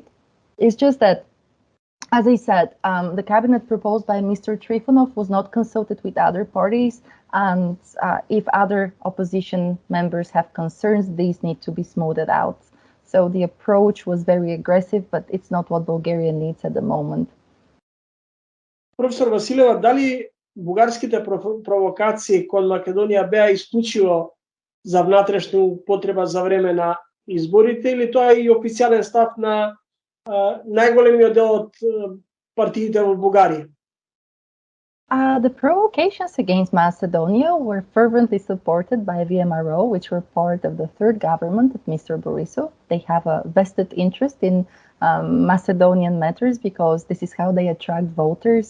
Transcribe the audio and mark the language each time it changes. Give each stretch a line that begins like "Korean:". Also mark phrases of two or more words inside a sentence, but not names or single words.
English: It's just that, as I said, the cabinet proposed by Mr. Trifonov was not consulted with other parties, and if other opposition members have concerns, these need to be smoothed out. So the approach was very aggressive, but it's not what Bulgaria needs at the moment.
Macedonian: Професор Василева, дали бугарските провокации кон Македонија беа исклучиво за внатрешна употреба за време на изборите, или тоа е и официјален став на најголемиот дел од партиите во Бугарија?
English: The provocations against Macedonia were fervently supported by VMRO, which were part of the third government of Mr. Borisov. They have a vested interest in Macedonian matters because this is how they attract voters.